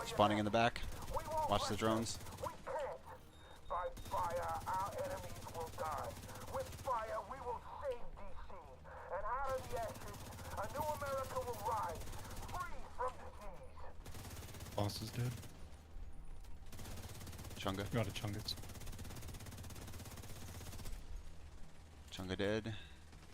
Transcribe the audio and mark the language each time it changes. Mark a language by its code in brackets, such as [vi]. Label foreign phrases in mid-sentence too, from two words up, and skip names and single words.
[en] Spawning in the back. Watch the drones. We can't. By fire, our enemies will die. With fire, we will save DC. And out of the ashes, a new America will rise, free from disease. Boss is dead. Chunga. Got a Chungus. Chunga dead.